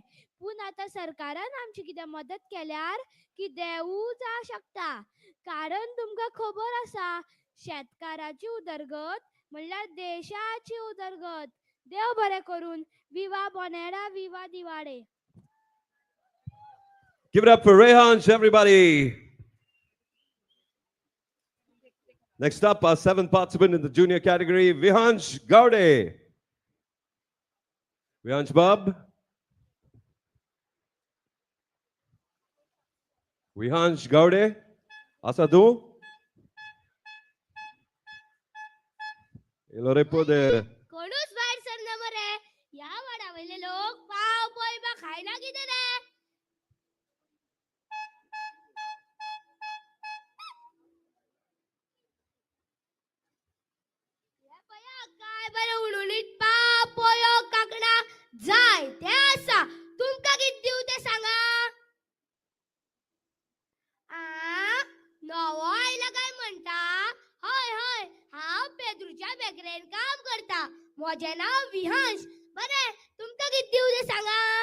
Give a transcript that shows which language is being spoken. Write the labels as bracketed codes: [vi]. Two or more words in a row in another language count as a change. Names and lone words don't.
[kok] पूण आतां सरकारान आमची कितें मदत केल्यार की देवूय जावं शकता. कारण तुमकां खबर आसा, शेतकाराची उदरगत म्हणल्यार देशाची उदरगत. देव बरें करून. विवा बोनेरा, विवा दिवाडे. [en] Give it up for Rehansh, everybody. Next up, our seventh participant in the junior category, Vihansh Gaude. [kok] Vihansh Bab. Vihansh Gaude. Asa tu? E lo poder. कोणूच भायर सरना मरे ह्या वाड्यावयले लोक पाव पोळपा खायना कितें रे हे पया काय बरें उणुणीत पाव पोळ्यो कांकणा जाय ते आसा तुमकां कितें दिव ते सांगा आ नवो आयला काय म्हणटा हय हय हांव पेद्रूच्या बेकरेन काम करता म्हजें नांव विहांश बरें तुमकां कितें दिव ते सांगा